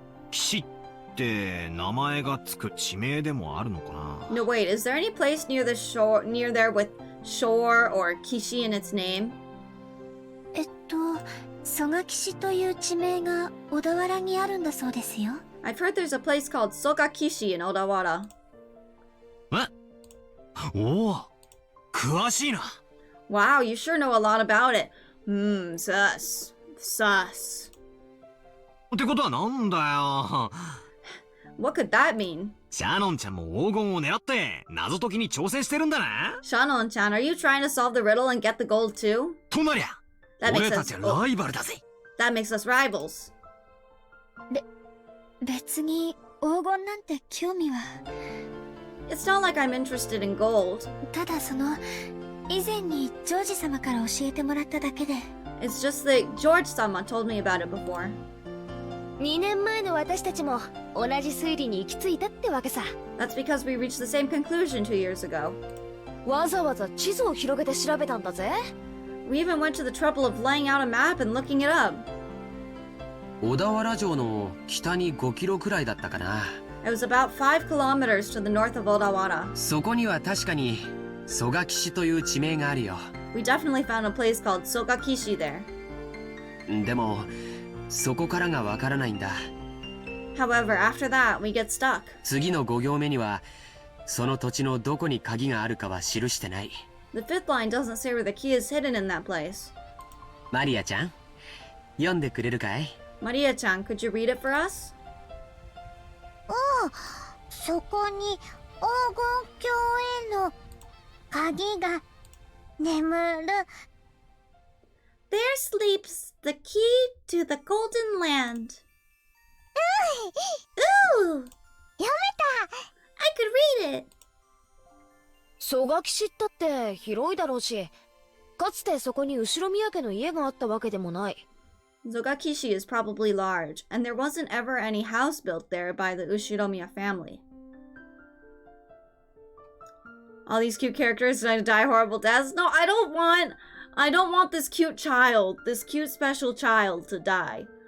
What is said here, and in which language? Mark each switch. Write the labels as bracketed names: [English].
[Japanese] 岸って名前がつく地名でもあるのかな。 [English] No, wait, is there any place near the shore, near there with shore or kishi in its name? [Japanese] 蘇我岸という地名が小田原にあるんだそうですよ。 [English] I've heard there's a place called Sogakishi in Odawara. [Japanese] おお、詳しいな。 [English] Wow, you sure know a lot about it. Sus. Sus. [Japanese] ってことはなんだよ。 [English] What could that mean? [Japanese] シャノンちゃんも黄金を狙って謎解きに挑戦してるんだな。 [English] Shannon-chan, are you trying to solve the riddle and get the gold too? [Japanese] となりゃ、 [English] That makes [Japanese] 俺た [English] us [Japanese] ちはライバルだぜ。 [English] that makes us rivals. [Japanese] 別に黄金なんて興味は。 [English] It's not like I'm interested in gold. [Japanese] ただ以前にジョージ様から教えてもらっただけで。 [English] It's just that George-sama told me about it before. [Japanese] 2年前の私たちも同じ推理に行き着いたってわけさ。 [English] That's because we reached the same conclusion 2 years ago. [Japanese] わざわざ地図を広げて調べたんだぜ。 [English] We even went to the trouble of laying out a map and looking it up. [Japanese] 小田原城の北に5キロくらいだったかな。 [English] It was about 5 kilometers to the north of Odawara. [Japanese] そこには確かに蘇我岸という地名があるよ。 [English] We definitely found a place called Sogakishi there. [Japanese] でもそこからがわからないんだ。 [English] However, after that, we get stuck. [Japanese] 次の5行目にはその土地のどこに鍵があるかは記してない。 [English] The fifth line doesn't say where the key is hidden in that place. [Japanese] マリアちゃん、読んでくれるかい？ [English] Maria-chan, could you read it for us? [Japanese] そこに黄金鏡への鍵が眠る。 [English] There sleeps the key to the golden land. Ooh! [Japanese] 読めた。 [English] I could read it. [Japanese] 蘇我岸ったって広いだろうし、かつてそこに後ろ宮家の家があったわけでもない。 [English] Zogakishi is probably large, and there wasn't ever any house built there by the Ushiromiya family. All these cute characters going to die horrible deaths? No, I don't want this cute child, this cute special child to die.